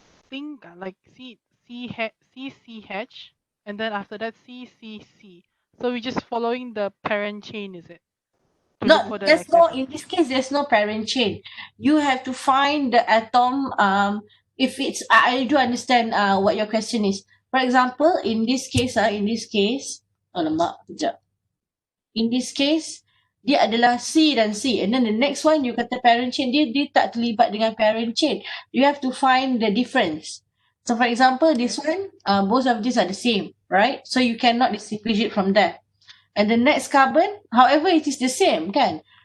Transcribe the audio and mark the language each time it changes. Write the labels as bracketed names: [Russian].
[English] thing like CCH, and then after that CCC. So we're just following the parent chain, is it? To look for the There's next no, atom. in this case, there's no parent chain. You have to find the atom. If it's, I do understand what your question is. For example, in this case, [Malay] alamak, kejap. In this case, dia adalah C dan C. [English] And then the next one, [Malay] you kata parent chain, dia tak terlibat dengan parent chain. [English] You have to find the difference. So for example, this one, both of these are the same, right? So you cannot distinguish it from there. And the next carbon, however, it is the same, kan?